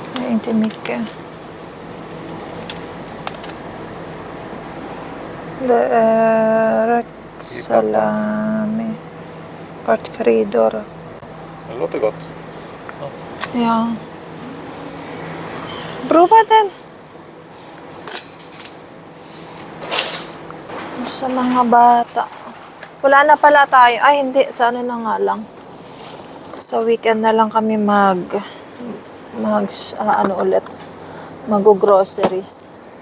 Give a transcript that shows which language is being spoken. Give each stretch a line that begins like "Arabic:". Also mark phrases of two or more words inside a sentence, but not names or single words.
Swedish: Nej, inte mycket. Det är salami. Örtkryddor. Det låter gott. Ja. Prova den.
Filipino: Sa mga bata. Wala na pala tayo. Ay, hindi. Sa ano na nga lang. Sa weekend na lang kami ano ulit. Mag-groceries.